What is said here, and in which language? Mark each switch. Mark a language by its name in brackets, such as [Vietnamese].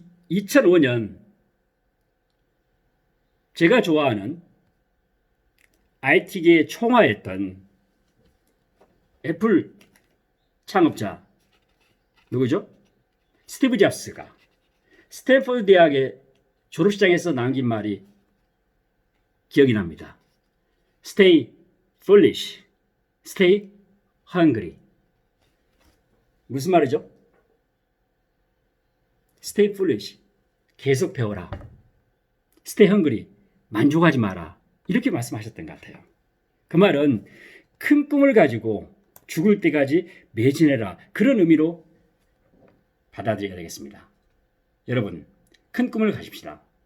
[Korean] 2005년 제가 좋아하는 IT계에 총화했던 애플 창업자 누구죠? 스티브 잡스가 스탠퍼드 대학의 졸업식장에서 남긴 말이 기억이 납니다. [English] Stay foolish, stay hungry. [Korean] 무슨 말이죠? [English] Stay foolish, [Korean] 계속 배워라. [English] Stay hungry, [Korean] 만족하지 마라. 이렇게 말씀하셨던 것 같아요. 그 말은 큰 꿈을 가지고 죽을 때까지 매진해라. 그런 의미로 받아들여야 되겠습니다. 여러분, 큰 꿈을 가집시다.